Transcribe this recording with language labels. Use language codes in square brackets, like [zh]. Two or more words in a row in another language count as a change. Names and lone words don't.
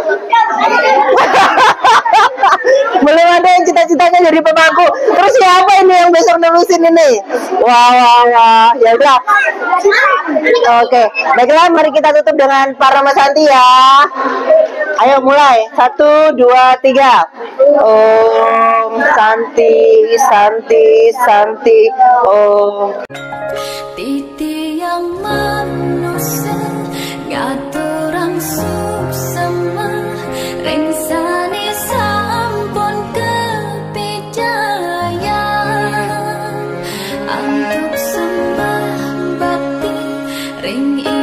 [id] Belum ada yang cita-citanya jadi pemangku. Terus siapa ini yang besok nulisin ini? Wah. Ya udah. Oke. Baiklah, mari kita tutup dengan para Mas Santi ya. Ayo mulai. 1, 2, 3. [sa] Om Santi. Om. [ban] Titi yang manusia ngaturang suksema rengsani sampun kepijayan antuk sembah bakti ring